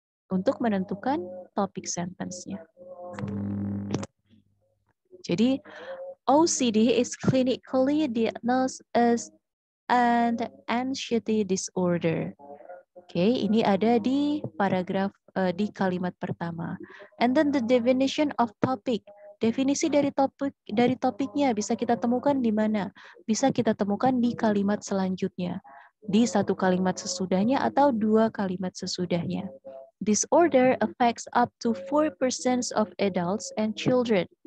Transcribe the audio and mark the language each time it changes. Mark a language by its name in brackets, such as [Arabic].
[Indonesian] Untuk menentukan topik sentence-nya. Jadi [English] OCD is clinically diagnosed as an anxiety disorder. [Indonesian] Oke, ini ada di paragraf di kalimat pertama. [English] And then the definition of topic. [Indonesian] Definisi dari topiknya bisa kita temukan di mana? Bisa kita temukan di kalimat selanjutnya. Di satu kalimat sesudahnya atau dua kalimat sesudahnya. [English] Disorder affects up to 4% of adults and children.